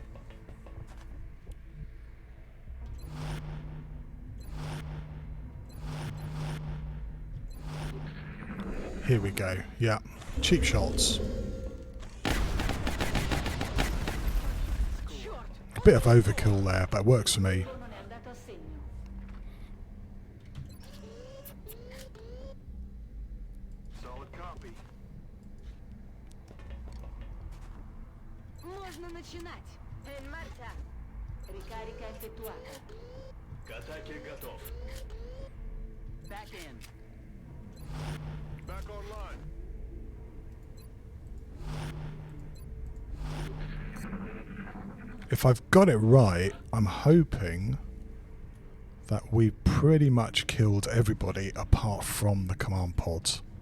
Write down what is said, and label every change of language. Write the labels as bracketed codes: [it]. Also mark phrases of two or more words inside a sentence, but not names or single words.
[en] Here we go. Yeah. Cheap shots. A bit of overkill there, but it works for me. [it] Non è andato a segno. [en] Solid copy. [ru] Можно начинать. [it] In marcia. Ricarica effettuata. [ru] К атаке готов. [en] Back in. Back online. If I've got it right, I'm hoping that we pretty much killed everybody apart from the command pods.